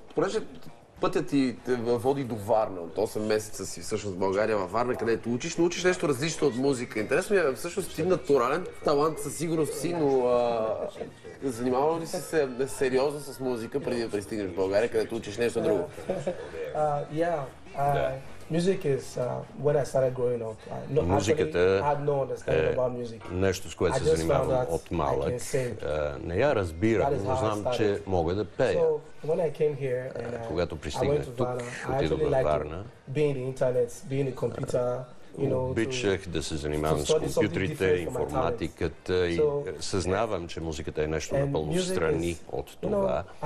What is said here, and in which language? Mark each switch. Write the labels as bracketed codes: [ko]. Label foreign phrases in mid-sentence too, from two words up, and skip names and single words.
[bg] Понеже Пътят ти те води до Варна. От 8 месеца си всъщност в България, във Варна, където учиш, но учиш нещо различно от музика. Интересно е, всъщност ти натурален талант със сигурност си, но занимавал ли си се сериозно с музика преди да пристигнеш в България, където учиш нещо друго? [en] Music is when I started growing up. [bg] Музиката е нещо, с което се занимавам от малък. Не я разбирам, но знам, че мога да пея. Когато пристигнах тук, отидох във Варна. Обичах да се занимавам с компютрите, информатиката и съзнавам, че музиката е нещо напълно встрани от това.